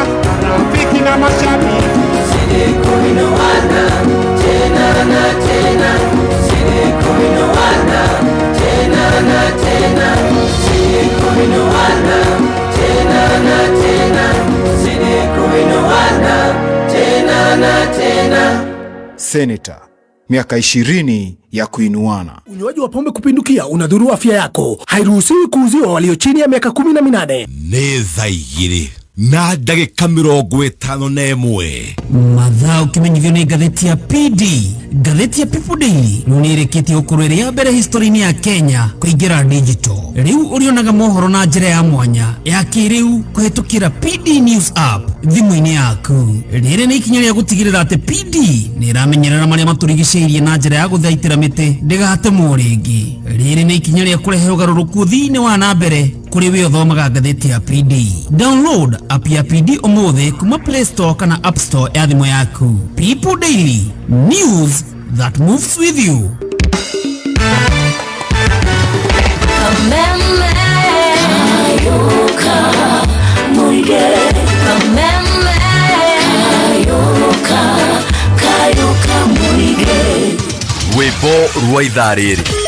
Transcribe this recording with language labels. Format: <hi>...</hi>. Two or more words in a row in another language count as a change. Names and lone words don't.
<sw>marafiki na mashabiki kuinuana tena na tena sisi kuinuana tena na tena sisi kuinuana tena na tena sisi kuinuana tena na tena. Senator, miaka 20 ya kuinuana. Unywaji wa pombe kupindukia unadhuru afya yako. Hairuhusiwi kuuziwa walio chini ya miaka 18.</sw> <ki>Nĩ thaa 2 na ndagĩka 51. Mathaa ũkĩmenyithio nĩ ngathĩti ya PD. Ngathĩti ya People Daily nĩrĩkĩtie gũkorwo ĩrĩ ya mbere history-inĩ ya Kenya kũingĩra digital. Rĩu ũrĩonaga mohoro na njĩra ya mwanya ya kĩrĩu kũhetũkĩra PD News app thimũ-inĩ yaku. Rĩrĩ nĩ ikinya rĩa gũtigĩrĩra atĩ PD nĩ ĩramenyerera marĩa matũrigicĩirie na njĩra ya gũthaitĩra mĩtĩ ndĩgatemwo rĩngĩ. Rĩrĩ nĩ ikinya rĩa kũrehe ũgarũrũku thĩinĩ wa na mbere kũrĩ we ũthomaga ngathĩti ya PD.</ki> <en>Download app</en> <ki>ya PD ũmũthĩ kuma Play Store kana App Store ya thimũ yaku.</ki> <en>People Daily, news that moves with you.</en> <ki>Kameme Kayuka Muige Kameme Kayuka Muige Rwĩmbo rwa ithaa rĩrĩ.</ki>